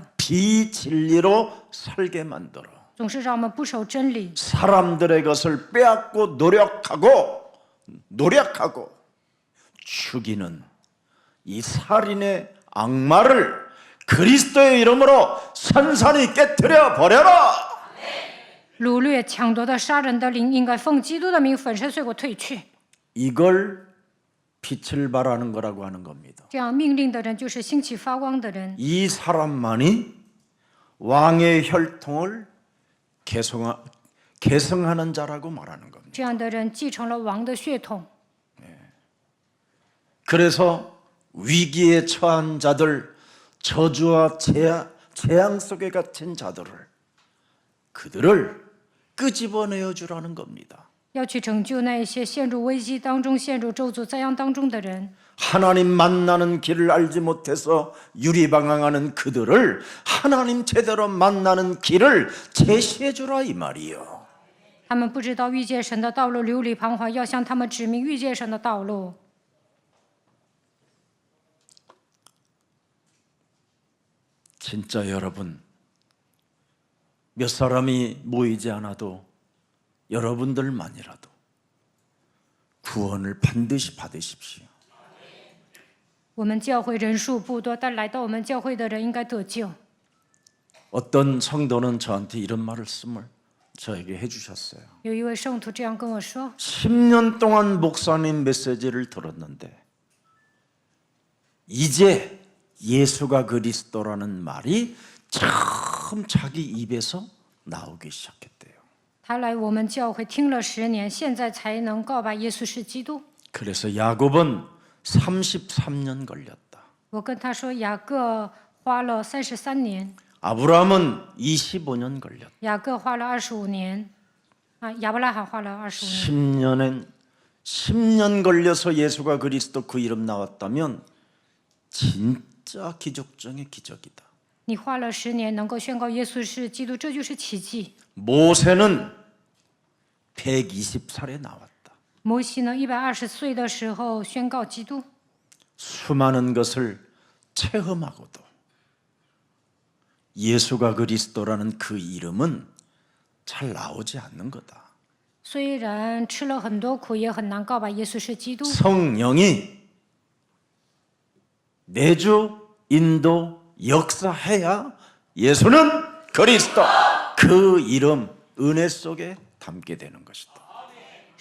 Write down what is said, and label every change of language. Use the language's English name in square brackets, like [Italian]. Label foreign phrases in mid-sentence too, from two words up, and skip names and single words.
[Korean] 비진리로 살게 만들어 [Chinese] 总是让我们不守真理， [Korean] 사람들의 것을 빼앗고 노력하고 죽이는 이 살인의 악마를 그리스도의 이름으로 산산히 깨트려 버려라. [Chinese] 掳掠、抢夺的、杀人的灵，应该奉基督的名粉身碎骨退去。 [Korean] 이걸 빛을 발하는 거라고 하는 겁니다. [Chinese] 这样命令的人就是兴起发光的人。 [Korean] 이 사람만이 왕의 혈통을 계승하는 자라고 말하는 겁니다. [Chinese] 这样的人继承了王的血统， [Korean] 그래서 위기에 처한 자들, 저주와 재앙 속에 갇힌 자들을 그들을 끄집어내어 주라는 겁니다. [Chinese] 要去拯救那一些陷入危机当中、陷入咒诅灾殃当中的人。 [Korean] 하나님 만나는 길을 알지 못해서 유리방황하는 그들을 하나님 제대로 만나는 길을 제시해 주라 이 말이요. [Chinese] 他们不知道遇见神的道路，流离彷徨，要向他们指明遇见神的道路。 [Korean] 진짜 여러분, 몇 사람이 모이지 않아도 여러분들만이라도 구원을 반드시 받으십시오. [Chinese] 我们教会人数不多，但来到我们教会的人应该得救。 [Korean] 어떤 성도는 저한테 이런 말씀을 저에게 해주셨어요. [Chinese] 有一位圣徒这样跟我说： [Korean] 10년 동안 목사님 메시지를 들었는데 이제 예수가 그리스도라는 말이 처음 자기 입에서 나오기 시작했대요. [Chinese] 他来我们教会听了10年，现在才能告白耶稣是基督。 [Korean] 그래서 야곱은 33년 걸렸다. [Chinese] 我跟他说，雅各花了33年， [Korean] 아브라함은 25년 걸렸다. [Chinese] 雅各花了25年，亚伯拉罕花了25年。 [Korean] 10년 걸려서 예수가 그리스도 그 이름 나왔다면 진짜 기적 중의 기적이다. [Chinese] 你花了10年能够宣告耶稣是基督，这就是奇迹。 [Korean] 모세는 120살에 나왔다. [Chinese] 摩西呢，120岁的时候宣告基督。 [Korean] 수많은 것을 체험하고도 예수가 그리스도라는 그 이름은 잘 나오지 않는 거다. [Chinese] 虽然吃了很多苦，也很难告白耶稣是基督。 [Korean] 성령이 내주 인도 역사해야 예수는 그리스도 그 이름 은혜 속에 담게 되는 것이다.